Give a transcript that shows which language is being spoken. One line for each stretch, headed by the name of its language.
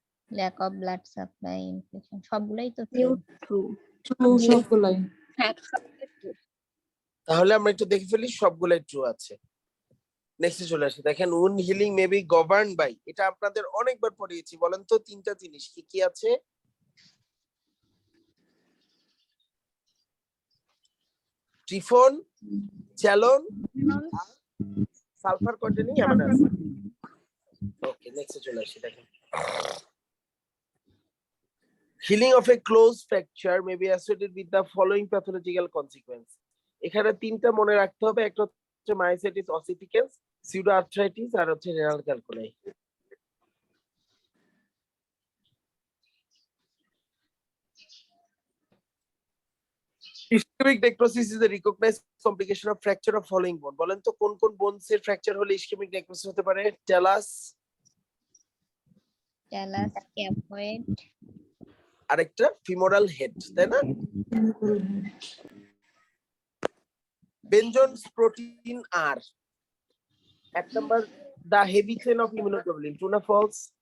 English: lack of blood supply, infection,
Bangla: সবগুলাই তো you
English: true. True
Bangla: True সবগুলাই। হ্যাঁ সবগুলো true। তাহলে আমরা একটু দেখে ফেলি সবগুলাই ট্রু আছে। নেক্সটে চলে আসি, দেখেন
English: wound healing may be governed by,
Bangla: এটা আপনাদের অনেকবার পড়িয়েছি, বলেন তো তিনটা জিনিস কি কি আছে?
English: ট্রিফন, চ্যালন, sulphur containing amino acid. Okay,
Bangla: নেক্সটে চলে আসি, দেখেন
English: healing of a closed fracture may be associated with the following pathological consequence.
Bangla: এখানে তিনটা মনে রাখতে হবে, একটা হচ্ছে মায়োসাইটিস অসিফিকেন্স, সিউডো আর্থ্রাইটিস আর হচ্ছে renal calculi.
English: Ischemic necrosis is a recognized complication of fracture of following bone.
Bangla: বলেন তো কোন কোন বোনস এর ফ্র্যাকচার হলে ইসকেমিক নেক্রোসিস হতে পারে?
English: talus, Talus, scaphoid,
Bangla: আরেকটা ফিমোরাল হেড, তাই না?
English: Bence Jones protein
Bangla: আর এক number
English: The heavy chain of immunoglobulin, true না false?